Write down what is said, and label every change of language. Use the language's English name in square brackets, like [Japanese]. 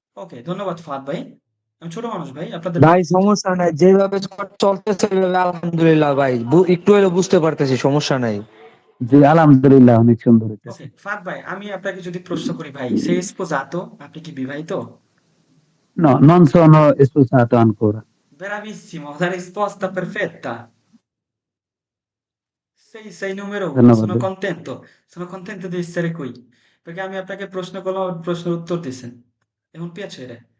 [Bangla] ওকে, ধন্যবাদ ফাহাদ ভাই। আমি ছোট মানুষ ভাই, আপনাদের ভাই সমস্যা নাই, যেভাবে চলতেছে ওইভাবে আলহামদুলিল্লাহ ভাই, একটু হলেও বুঝতে পারতেছি, সমস্যা নাই। জি, আলহামদুলিল্লাহ, অনেক সুন্দর হচ্ছে। ওকে ফাহাদ ভাই, আমি আপনাকে যদি প্রশ্ন করি ভাই, সে স্পোজাতো আপনি কি বিবাহিত? [Italian] No, non sono sposato ancora। Bravissimo, la risposta perfetta. Sei numero uno, [Bangla] ধন্যবাদ ভাই। [Italian] sono contento di essere qui, perché [Bangla] আমি আপনাকে প্রশ্ন করলাম, আপনি প্রশ্নের উত্তর দিছেন, এখন piacere।